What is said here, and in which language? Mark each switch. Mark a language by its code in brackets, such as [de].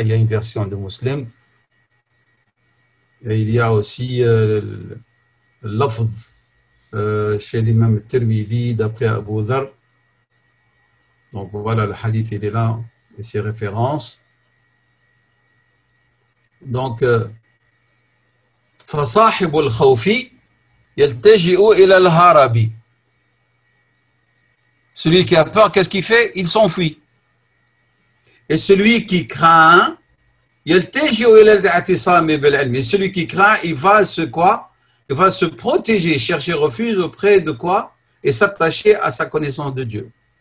[fr] Il y a une version de Muslim. Et il y a aussi le lafz chez l'imam Tirmidhi, d'après Abu Dhar. Donc voilà, le hadith, il est là, et ses références. [ar] Donc, فصاحب الخوف يلتجئ إلى الهرب. [fr] Celui qui a peur, qu'est-ce qu'il fait? Il s'enfuit. Et celui qui craint, [ar] يلتجئ إلى الاعتصام بالعلم. [fr] Et celui qui craint, il va se quoi? Il va se protéger, chercher refuge auprès de quoi? Et s'attacher à sa connaissance de Dieu.